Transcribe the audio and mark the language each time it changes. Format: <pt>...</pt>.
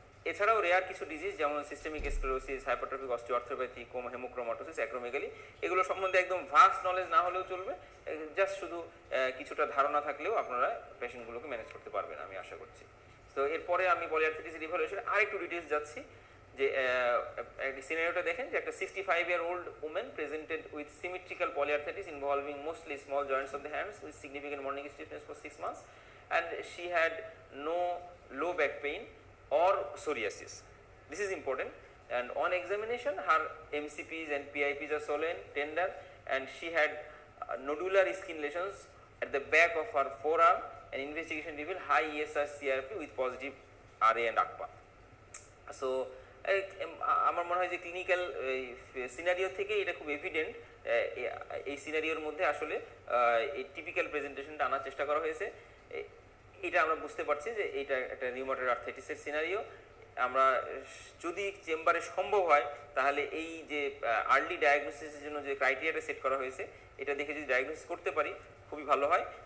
<bn>এছাড়াও রেয়ার কিছু ডিজিজ যেমন systemic sclerosis, hypertrophic অস্টিওআর্থ্রোপ্যাথি, haemochromatosis, acromegaly, এগুলো সম্বন্ধে একদম ভাস্ট নলেজ না হলেও চলবে, জাস্ট শুধু কিছুটা ধারণা থাকলেও আপনারা পেশেন্টগুলোকে ম্যানেজ করতে পারবেন আমি আশা করছি। তো এরপরে আমি পলিআর্থ্রাইটিসের ইভ্যালুয়েশনে আরেকটু ডিটেলস যাচ্ছি। যে সিনারিওটা দেখেন যে একটা</bn> <en>65-year-old woman presented with symmetrical polyarthritis involving mostly small joints of the hands with significant morning stiffness for 6 months, and she had no low back pain or psoriasis. This is important. And on examination, her MCPs and PIPs are swollen, tender, and she had nodular skin lesions at the back of her forearm, and investigation revealed high ESR CRP with positive RA and ACPA.</en> <bn>So আমার মনে হয় যে clinical scenario থেকে এটা খুব evident, এই সিনারিওর মধ্যে আসলে এই টিপিক্যাল প্রেজেন্টেশনটা আনার চেষ্টা করা হয়েছে। এটা আমরা বুঝতে পারছি যে এটা একটা রিউমাটয়েড আর্থ্রাইটিসের সিনারিও। আমরা যদি চেম্বারে সম্ভব হয় তাহলে এই যে আর্লি ডায়াগনোসিসের জন্য যে ক্রাইটেরিয়াটা সেট করা হয়েছে এটা দেখে যদি ডায়াগনোসিস করতে পারি খুবই ভালো হয়।</bn>